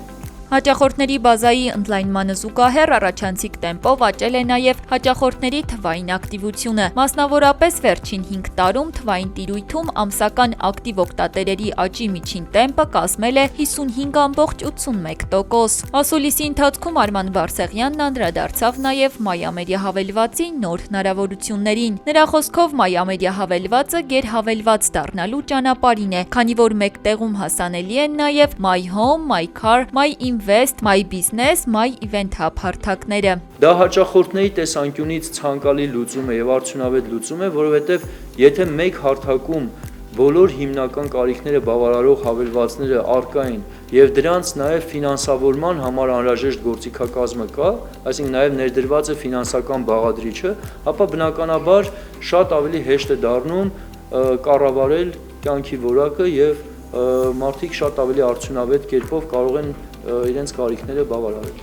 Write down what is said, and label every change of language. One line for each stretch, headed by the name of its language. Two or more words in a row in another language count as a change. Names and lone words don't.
Armenian: Հաճախորդների բազայի ընդլայնմանը զուգահեռ առաջանցիկ տեմպով աճել է նաև հաճախորդների թվային ակտիվությունը։ Մասնավորապես վերջին 5 տարում թվային տիրույթում ամսական ակտիվ օգտատերերի աճի միջին տեմպը կազմել է 55,81%։ Ասուլիսի ընթացքում Արման Բարսեղյանն անդրադարձավ նաև MyAmedia հավելվածի նոր հնարավորություններին։ Նրա խոսքով MyAmedia հավելվածը գերհավելված դառնալու ճանապարհին է, քանի որ մեկ տեղում հասանելի են նաև My Home, My Car, My Invest, My Business, My Event Hub հարթակները։ Դա հաճախորդների տեսանկյունից ցանկալի լուծում է և արդյունավետ լուծում է, որովհետև եթե մեկ հարթակում բոլոր հիմնական կարիքները բավարարող հավելվածները առկա են և դրանց նաև ֆինանսավորման համար անհրաժեշտ գործիքակազմը կա, այսինքն նաև ներդրված է ֆինանսական բաղադրիչը, ապա բնականաբար շատ ավելի հեշտ է դառնում կառավարել կյանքի որակը և մարդիկ շատ ավելի արդյունավետ կերպով կարող են իրենց կարիքները բավարարել։